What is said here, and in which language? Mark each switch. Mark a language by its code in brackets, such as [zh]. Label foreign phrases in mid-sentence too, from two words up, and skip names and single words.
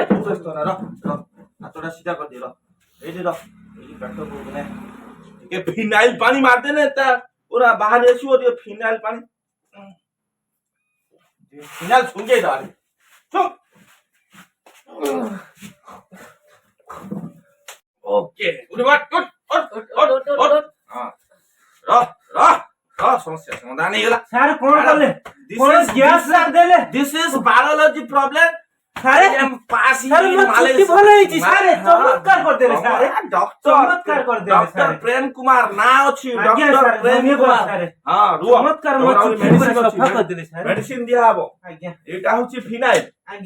[or] ତୁ ବ୍ୟସ୍ତ ନା ର ହାତଟା ସିଧା କରିଦିଏ ର ଏଇଠି ର ଏଇ ପେଟ ବୋଉନେ ଟିକେ ଫିନାଇଲ ପାଣି ମାରିଦେଲେ ତା ପୁରା ବାହାରି ଆସିବ ଟିକେ ଫିନାଇଲ ପାଣି ଫିନାଇଲ ଶୁଙ୍ଗେଇ ଦବା [en] OK good [or] ସମସ୍ୟା ସମାଧାନ ହେଇଗଲା ସାର୍ କଣ କଲେ [en] This [or] କଣ [en] is- [or] ଗ୍ୟାସ [en] this [or] ସାର୍ ଦେଲେ [en] This is biology problem. [or] ସାର୍ ସାର୍ ମୋ ଚୁଟି ଭଲ ହେଇଛି ସାର୍ ଚମତ୍କାର କରିଦେଲେ ସାର୍ ଚମତ୍କାର କରିଦେଲେ ଡକ୍ଟର ସାର୍ ପ୍ରେମ କୁମାର ନା ଅଛି ଆଜ୍ଞା ଡକ୍ଟର ସାର୍ ପ୍ରେମ ଧନ୍ୟବାଦ କୁମାର ସାର୍ ହଁ ରୁହ ଚମତ୍କାର ମୋ ଚୁଟି ପୁରା ସଫା କରିଦେଲେ ସାର୍ ମେଡିସିନ ଦିଆହବ ଆଜ୍ଞା ଏଇଟା ହଉଛି ଫିନାଇଲ ଆଜ୍ଞା